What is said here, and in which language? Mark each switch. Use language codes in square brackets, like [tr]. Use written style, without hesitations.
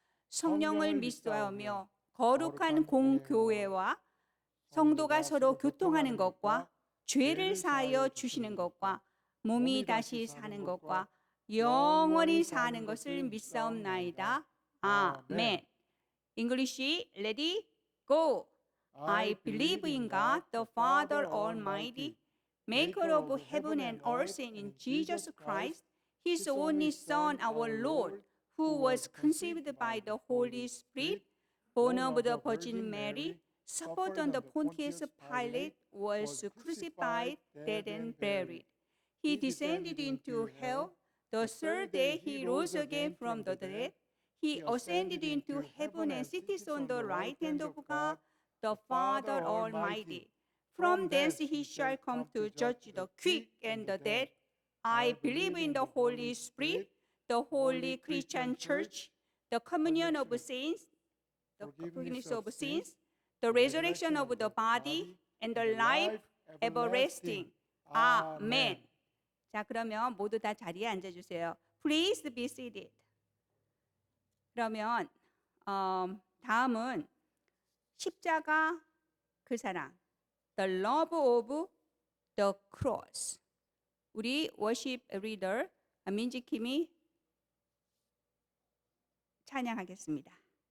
[ko] 성령을 믿사오며 거룩한 공교회와 성도가 서로 교통하는 것과 죄를 사하여 주시는 것과 몸이 다시 사는 것과 영원히 사는 것을 믿사옵나이다. 아멘. [en] English, ready, go. I believe in God, the Father Almighty, maker of heaven and earth, and in Jesus Christ, his only Son, our Lord, who was conceived by the Holy Spirit, born of the Virgin Mary, suffered under Pontius Pilate, was crucified, dead and buried. He descended into hell. The third day he rose again from the dead. He ascended into heaven and sitteth on the right hand of God, the Father Almighty. From thence he shall come to judge the quick and the dead. I believe in the Holy Spirit, the holy Christian church, the communion of saints, the forgiveness of sins, the resurrection of the body, and the life everlasting. [ko] 아멘. 자, 그러면 모두 다 자리에 앉아주세요. [en] Please be seated. [ko] 그러면 다음은 십자가 그 사랑. [en] The love of the cross. [ko] 우리 [en] worship leader [ko] 민지킴이 찬양하겠습니다.